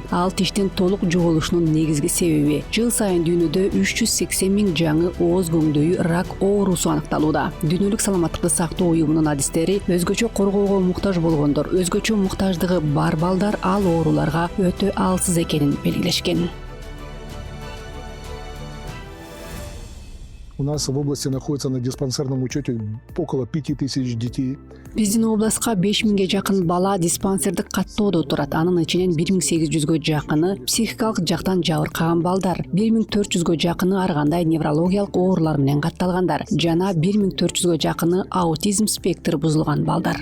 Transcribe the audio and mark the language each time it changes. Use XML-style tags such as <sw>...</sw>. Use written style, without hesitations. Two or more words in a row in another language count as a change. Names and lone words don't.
<ky>Ал тиштин толук жоголушунун негизги себеби. Жыл сайын дүйнөдө 380 миң жаңы ооз көңдөйү рак оорусу аныкталууда. Дүйнөлүк саламаттыкты сактоо уюмунун адистери өзгөчө коргоого муктаж болгондор, өзгөчө муктаждыгы бар балдар ал ооруларга өтө алсыз экенин белгилешкен.</ky> <ru>У нас в области находится на диспансерном учете около 5000 детей.</ru> <ky>Биздин областка 5000ге жакын бала диспансердик каттоодо турат. Анын ичинен 1800гө жакыны психикалык жактан жабыркаган балдар, 1400гө жакыны ар кандай неврологиялык оорулар менен катталгандар жана 1400гө жакыны аутизм спектри бузулган балдар.</ky>